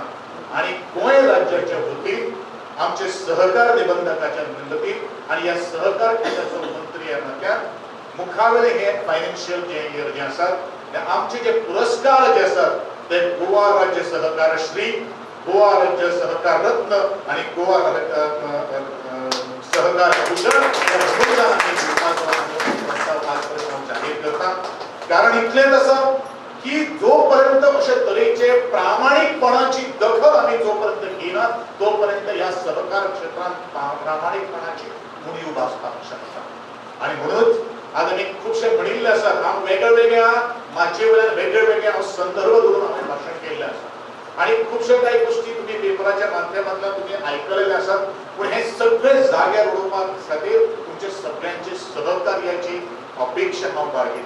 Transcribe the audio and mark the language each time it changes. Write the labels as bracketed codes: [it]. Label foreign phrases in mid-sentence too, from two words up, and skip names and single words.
[kok] आणि गोंय राज्याच्या वतीन आमचे सहकार निबंधकाच्या वतीन आणि या सहकार खात्याचो मंत्री ह्या नात्यान मुखावेले हे फायनान्शियल जे इयर जे आसात आमचे जे पुरस्कार जे आसात ते गोवा राज्य सहकार श्री, गोवा राज्य सहकार रत्न आणि गोवा सहकार भूषण जाहीर करता. [mr] कारण इतलेंच आसा की जोपर्यंत अशा तरेचे प्रामाणिकपणाची दखल आम्ही जोपर्यंत घेणार तोपर्यंत या ह्या सहकार क्षेत्रात प्रामाणिकपणाची उणीव भासपाक शकता. [kok] आणि म्हणूनच आज आमी खुबशे म्हणिल्ले आसात, हांव वेगवेगळ्या माचे वयल्यान वेगवेगळ्या संदर्भ धरून हांवें भाशण केल्लें आसा. आणि खुबशे काही गोष्टी तुम्ही पेपराच्या माध्यमांतल्यान तुम्ही आयकलेले आसात. पूण हे सगळे जाग्यार उडोवपा खातीर तुमचे सगळ्यांचे सहकार्याची अपेक्षा हांव बाळगितां.